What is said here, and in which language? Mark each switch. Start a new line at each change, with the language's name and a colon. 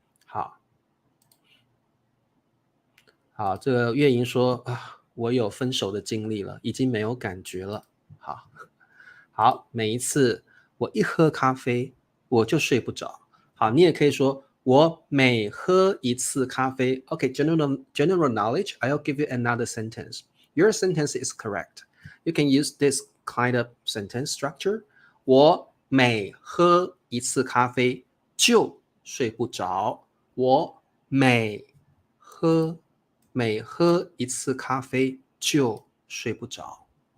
Chinese: 好，这个月莹说啊，我有分手的经历了，已经没有感觉了。好，每一次我一喝咖啡我就睡不着。好，你也可以说我每喝一次咖啡。
English: Okay, general knowledge. I'll give you another sentence. Your sentence is correct. You can use this kind of sentence structure.
Chinese: 我每喝一次咖啡就睡不着。我每喝一次咖啡就睡不着。